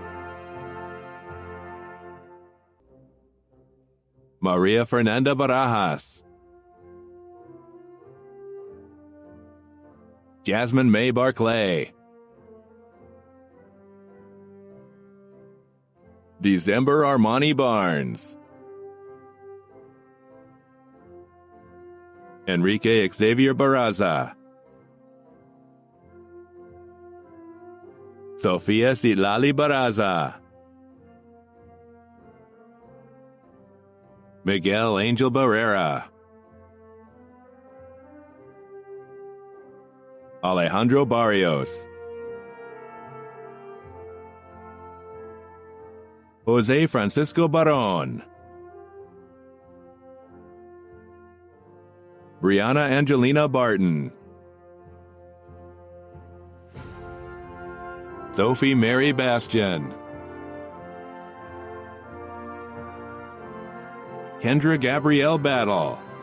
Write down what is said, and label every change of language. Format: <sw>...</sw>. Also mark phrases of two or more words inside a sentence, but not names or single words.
<en>Maria Fernanda Barajas. Jasmine May Barclay. December Armani Barnes. Enrique Xavier Barraza. Sofia Sitlali Barraza. Miguel Angel Barrera. Alejandro Barrios. Jose Francisco Baron. Brianna Angelina Barton. Sophie Mary Bastian. Kendra Gabrielle Battle.</en>